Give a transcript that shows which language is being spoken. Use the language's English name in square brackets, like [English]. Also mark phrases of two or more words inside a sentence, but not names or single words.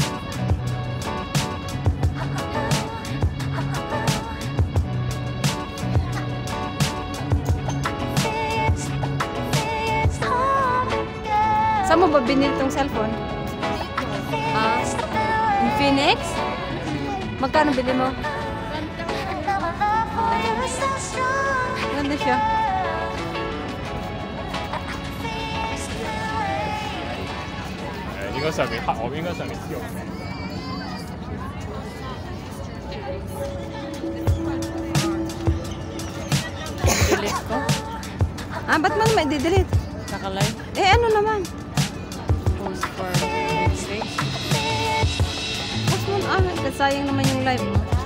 [Filipino] Saan mo ba binili tong cellphone? Yung Phoenix? Magkano bili mo? Ganda siya. [Chinese] 应该上面好，应该上面跳。 [Filipino] Delete ko? Ba't mo naman i-delete? Naka-live? Ano naman? [English] Post for mistake? [Filipino] Post mo, sayang naman yung live mo.